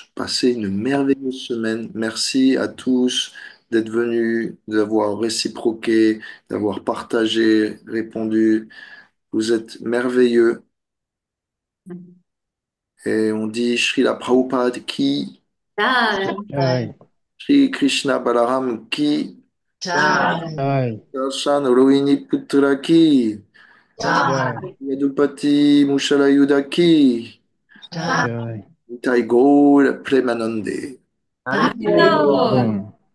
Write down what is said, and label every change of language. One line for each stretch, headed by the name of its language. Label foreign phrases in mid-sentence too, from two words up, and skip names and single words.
French: Passez une merveilleuse semaine. Merci à tous d'être venus, d'avoir réciproqué, d'avoir partagé, répondu. Vous êtes merveilleux. Et on dit Srila Prabhupada qui, Ah, Jai, Sri Krishna Balaram qui, Jai. Jai, Darshan Rohini Putra qui, Jai. Jai, Yadupati Mushalayuda qui, Jai. Jai. Nitai Gaur Premanande. Allez. alors. Bon.